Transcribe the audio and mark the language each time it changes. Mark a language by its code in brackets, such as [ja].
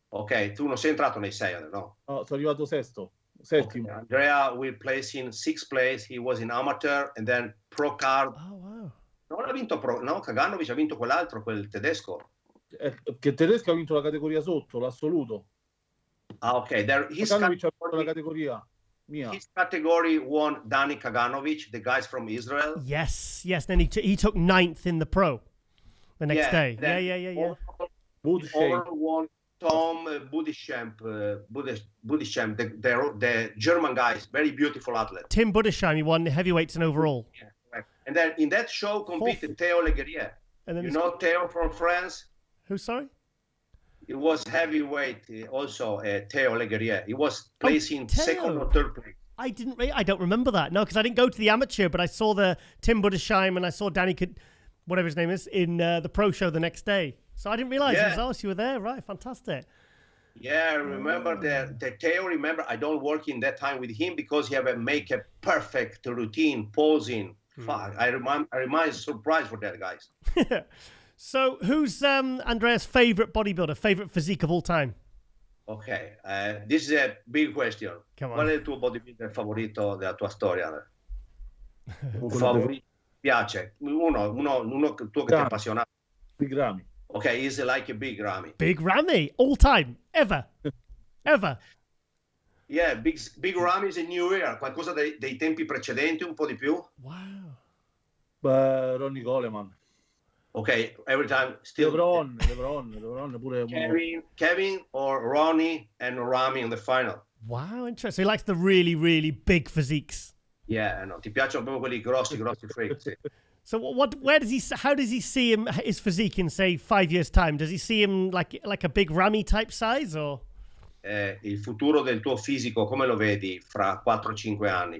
[it] Ok, tu non sei entrato nei 6, no? No, sono arrivato settimo. [en] Okay. Andrea will place in 6th place. He was in amateur and then pro card. Oh wow. [it] Non ha vinto no, Kaganovic ha vinto quell'altro, quel tedesco. Che il tedesco ha vinto la categoria sotto, l'assoluto. Ah, ok. Kaganovic ha vinto la categoria mia. [en] His category won Dani Kaganovic, the guys from Israel. Yes. Then he took 9th in the pro the next day. Yeah. Overall won Tom Budishamp, the German guys, very beautiful athlete. Tim Budisheim, he won the heavyweights and overall. Yeah. And then in that show competed Theo Leguerrier. You know Theo from France? Who, sorry? It was heavyweight also, Theo Leguerrier. He was placing second or third place. I don't remember that. No, because I didn't go to the amateur, but I saw the Tim Budisheim and I saw Danny, whatever his name is, in the pro show the next day. So I didn't realize you were there. Right, fantastic. Yeah, I remember the Theo. Remember, I don't work in that time with him because he have a make a perfect routine, posing. I remind surprised for that, guys. So who's Andrea's favorite bodybuilder, favorite physique of all time? Ok, this is a big question. Come on. [it] Qual è il tuo bodybuilder favorito della tua storia? Un favorito? Piace? Uno tuo che ti appassiona? [en] Big Ramy. Ok, he's like a Big Ramy. Big Ramy, all time, ever. Yeah, Big Ramy is a new era, [it] qualcosa dei tempi precedenti, un po' di più. [en] Wow. Ronnie Coleman. Okay, every time still LeBron pure Kevin or Ronnie and Rami in the final. Wow, interesting. So he likes the really, really big physiques. [it] Yeah, no, ti piacciono proprio quelli grossi freak. Sì. [en] So how does he see his physique in, say, 5 years' time? Does he see him like a big Rami type size, or? [it] Il futuro del tuo fisico come lo vedi fra 4-5 anni?